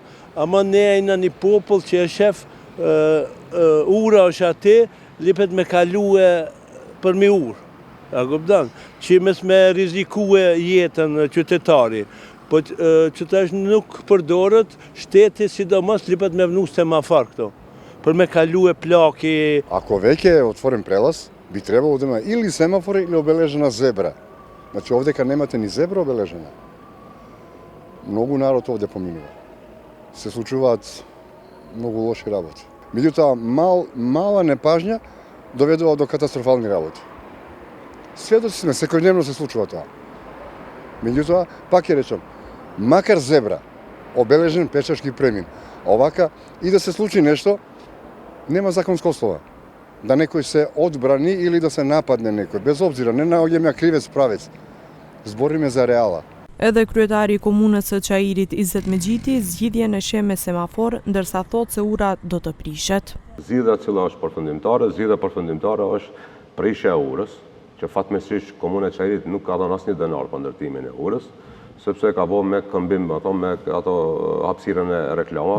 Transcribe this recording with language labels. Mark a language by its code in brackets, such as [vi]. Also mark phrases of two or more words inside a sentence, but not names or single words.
[sq] Ama ne ejna një popull që e shef ura është ati, lipet me kalue për mi urë. A kupton? Që mes me rizikue jetën qytetari. Po qytetar nuk përdorët, shteti sidomos lipet me vnu semafor këto. Për me kalue plaki. [sr] Ako već je otvoren prelaz, bi trebalo da ima ili semafori ili obeležena zebra. Znači ovdje kad nemate ni zebra obeležena, mnogo narod ovdje pominува. [mk] Se случуваат много лоши работи. Меѓутоа, мала непажња доведува до катастрофални работи. Сведоци сме, секојдневно се случува тоа. Меѓутоа, пак ќе речам, макар зебра, обележен пешачки премин, овака и да се случи нешто, нема законска основа. Да некој се одбрани или да се нападне некој, без обзира, не наоѓаме кривец правец. Збориме за реала. [sq] Edhe kryetari i komunës së Çajirit Izzet Mexhiti zgjidhjen e sheh me semafor, ndërsa thotë se ura do të prishet. Zgjidhja e cila është përfundimtare është prishja e urës, që fatmirësisht komuna e Çajirit nuk ka dhënë asnjë denar për ndërtimin e urës, sepse ka bërë me këmbim me ato hapësirën e reklamave.